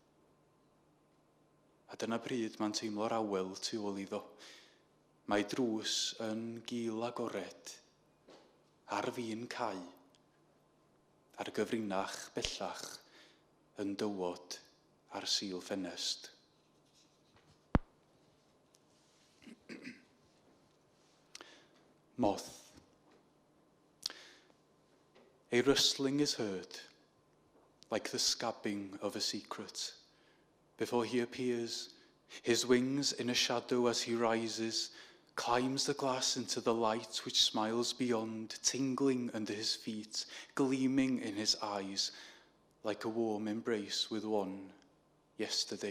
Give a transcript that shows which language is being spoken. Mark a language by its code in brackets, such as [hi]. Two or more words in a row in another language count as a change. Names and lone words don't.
[cy] A dyna pryd mae'n teimlo'r awel tu ôl iddo. Mae drws yn gil agored, ar fin cau, a'r gyfrinach bellach yn dywod ar sil ffenest. [en] Moth. A rustling is heard, like the scabbing of a secret, before he appears, his wings in a shadow as he rises, climbs the glass into the light which smiles beyond, tingling under his feet, gleaming in his eyes, like a warm embrace with one yesterday.